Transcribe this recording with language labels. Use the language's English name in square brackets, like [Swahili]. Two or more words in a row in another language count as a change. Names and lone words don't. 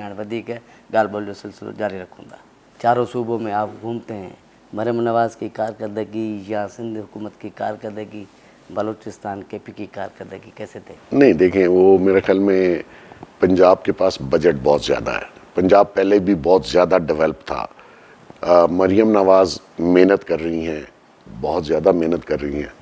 [Sindhi] हाणे वधीक ॻाल्हि ॿोल जो सिलसिलो जारी रखूं था. [Urdu] چاروں صوبوں میں آپ گھومتے ہیں، مریم نواز کی کارکردگی یا سندھ حکومت کی کارکردگی، بلوچستان KP کی کارکردگی کیسے تھے? نہیں دیکھیں، وہ میرے خیال میں پنجاب کے پاس بجٹ بہت زیادہ ہے. پنجاب پہلے بھی بہت زیادہ ڈیولپ تھا. مریم نواز محنت کر رہی ہیں، بہت زیادہ محنت کر رہی ہیں.